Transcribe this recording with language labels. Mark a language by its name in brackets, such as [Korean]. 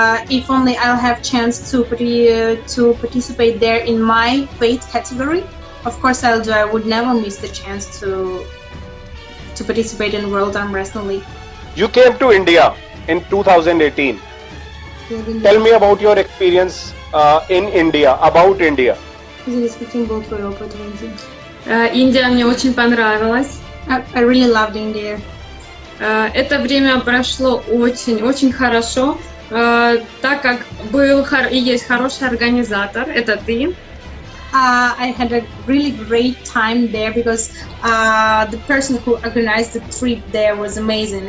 [English] If only I'll have chance to participate there in my weight category. Of course I'll do. I would never miss the chance to participate in World Arm Wrestling League. You came to India in 2018. Tell me about your experience in India, about India. [Russian] Каким был твой опыт в Индии? Индия мне очень понравилась. [English] I really loved India. [Russian] Это время прошло очень хорошо, так как был и есть хороший организатор, это ты. [English] I had a really great time there because the person who organized the trip there was amazing.